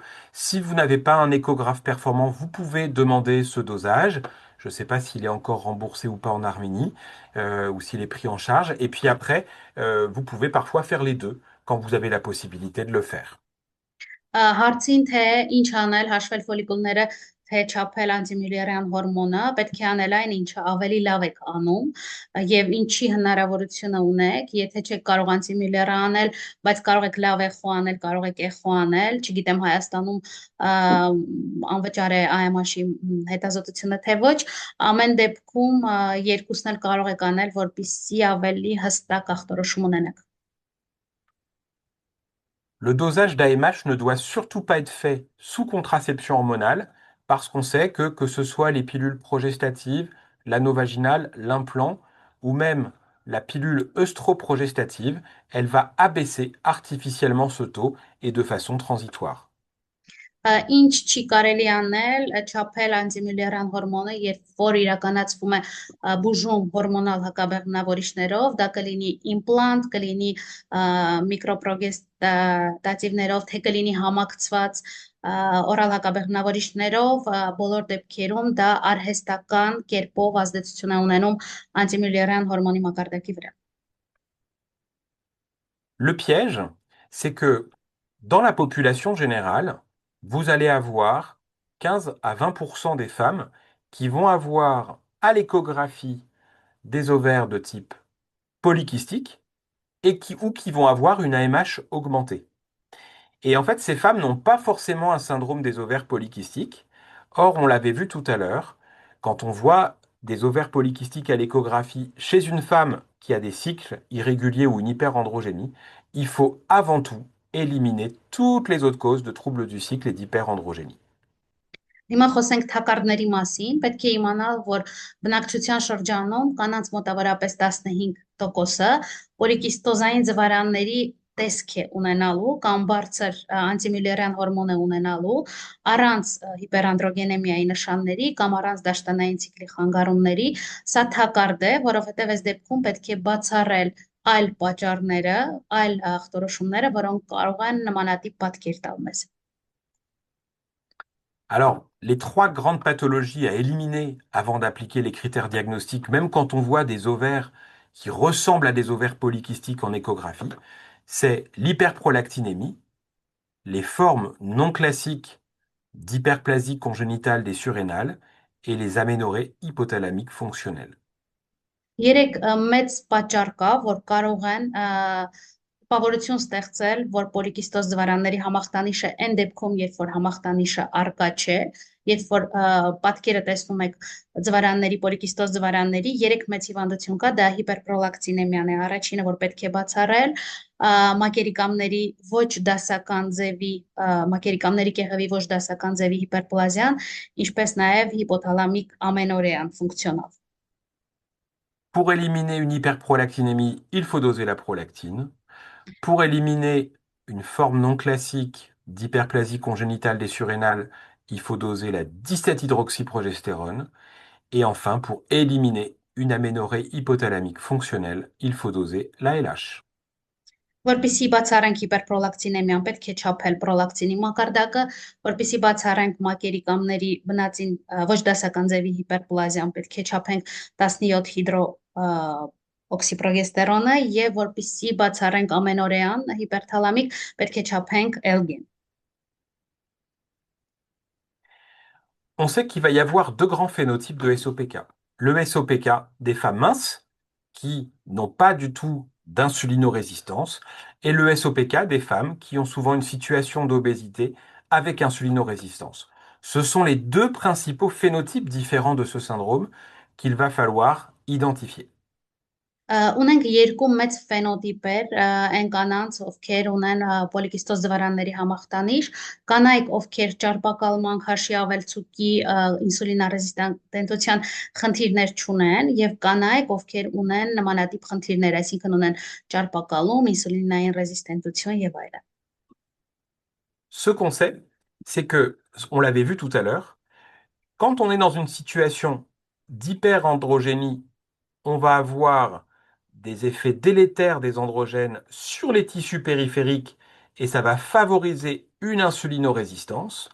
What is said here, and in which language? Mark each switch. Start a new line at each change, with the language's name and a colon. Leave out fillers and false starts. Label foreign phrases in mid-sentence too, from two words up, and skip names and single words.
French: Si vous n'avez pas un échographe performant, vous pouvez demander ce dosage. Je ne sais pas s'il est encore remboursé ou pas en Arménie, ou s'il est pris en charge. Et puis après, vous pouvez parfois faire les deux quand vous avez la possibilité de le faire.
Armenian: Հարցին թե ինչ անել հաշվել ֆոլիկուլները, թե չափել անտիմյուլերյան հորմոնը, պետք է անել այն, ինչը ավելի լավ եք անում եւ ինչի հնարավորությունը ունեք, եթե չեք կարող անտիմյուլերը անել, բայց կարող եք լավ էխո անել, կարող եք էխո անել, չգիտեմ Հայաստանում անվճար է AMH-ի հետազոտությունը թե ոչ, ամեն դեպքում երկուսն էլ կարող եք անել, որպեսզի ավելի հստակ ախտորոշում ունենաք։
French: Le dosage d'AMH ne doit surtout pas être fait sous contraception hormonale parce qu'on sait que ce soit les pilules progestatives, l'anneau vaginal, l'implant ou même la pilule œstroprogestative, elle va abaisser artificiellement ce taux et de façon transitoire.
Armenian: Ինչ չի կարելի անել չափել անտիմյուլերյան հորմոնը, երբ որ իրականացվում է բուժում հորմոնալ հակաբեղմնավորիչներով, դա կլինի իմպլանտ, կլինի միկրոպրոգեստատիվներով, թե կլինի համակցված օրալ հակաբեղմնավորիչներով, բոլոր դեպքերում դա արհեստական կերպով ազդեցություն է ունենում անտիմյուլերյան հորմոնի մակարդակի վրա։
French: Le piège, c'est que dans la population générale, vous allez avoir 15 à 20% des femmes qui vont avoir à l'échographie des ovaires de type polykystique ou qui vont avoir une AMH augmentée. Et en fait, ces femmes n'ont pas forcément un syndrome des ovaires polykystiques. Or, on l'avait vu tout à l'heure, quand on voit des ovaires polykystiques à l'échographie chez une femme qui a des cycles irréguliers ou une hyperandrogénie, il faut avant tout éliminer toutes les autres causes de troubles du cycle et d'hyperandrogénie.
Armenian: Հիմա խոսենք թակարդների մասին, պետք է իմանալ, որ բնակչության շրջանում կանանց մոտավորապես 15%-ը պոլիկիստոզային ձվարանների տեսք է ունենալու կամ բարձր անտիմյուլերյան հորմոն է ունենալու առանց հիպերանդրոգենեմիայի նշանների կամ առանց դաշտանային ցիկլի խանգարումների, սա թակարդ է, որովհետև այս դեպքում պետք է բացառել այլ պատճառները, այլ ախտորոշումները, որոնք կարող են նմանատիպ պատկեր տալ մեզ։
French: Alors, les trois grandes pathologies à éliminer avant d'appliquer les critères diagnostiques, même quand on voit des ovaires qui ressemblent à des ovaires polykystiques en échographie, c'est l'hyperprolactinémie, les formes non classiques d'hyperplasie congénitale des surrénales et les aménorrhées hypothalamiques fonctionnelles.
Armenian: Երեք մեծ պատճառ կա, որ կարող են տպավորություն ստեղծել, որ պոլիկիստոզ ձվարանների համախտանիշը այն դեպքում, երբ որ համախտանիշը առկա չէ, երբ որ պատկերը տեսնում եք ձվարանների, պոլիկիստոզ ձվարանների, երեք մեծ հիվանդություն կա, դա հիպերպրոլակտինեմիան է, առաջինը, որ պետք է բացառել, մակերիկամների ոչ դասական ձևի, մակերիկամների կեղևի ոչ դասական ձևի հիպերպլազիան, ինչպես նաև հիպոթալամիկ ամենորեան ֆունկցիոնալ։
French: Pour éliminer une hyperprolactinémie, il faut doser la prolactine. Pour éliminer une forme non classique d'hyperplasie congénitale des surrénales, il faut doser la distate-hydroxyprogestérone. Et enfin, pour éliminer une aménorrhée hypothalamique fonctionnelle, il faut doser la LH.
Armenian: Որպեսզի բացառենք հիպերպրոլակտինեմիան, պետք է չափել պրոլակտինի մակարդակը, որպեսզի բացառենք մակերիկամների բնածին ոչ դասական ձևի հիպերպլազիան, պետք է չափենք 17 հիդրո օքսիպրոգեստերոնը եւ որպեսզի բացառենք ամենօրեան հիպերթալամիկ, պետք է չափենք L-gen.
French: On sait qu'il va y avoir deux grands phénotypes de SOPK. Le SOPK des femmes minces, qui n'ont pas du tout d'insulinorésistance, et le SOPK des femmes qui ont souvent une situation d'obésité avec insulinorésistance. Ce sont les deux principaux phénotypes différents de ce syndrome qu'il va falloir identifier.
Armenian: Ունենք երկու մեծ ֆենոտիպեր այն կանանց, ովքեր ունեն պոլիկիստոզ ձվարանների համախտանիշ, կանայք, ովքեր ճարպակալման, քաշի ավելցուկի, ինսուլինարեզիստենտության խնդիրներ չունեն, եւ կանայք, ովքեր ունեն նմանատիպ խնդիրներ, այսինքն ունեն ճարպակալում, ինսուլինային ռեզիստենտություն եւ այլն։
French: Ce qu'on sait, c'est que, on l'avait vu tout à l'heure, quand on est dans une situation d'hyperandrogénie, on va avoir des effets délétères des androgènes sur les tissus périphériques et ça va favoriser une insulinorésistance.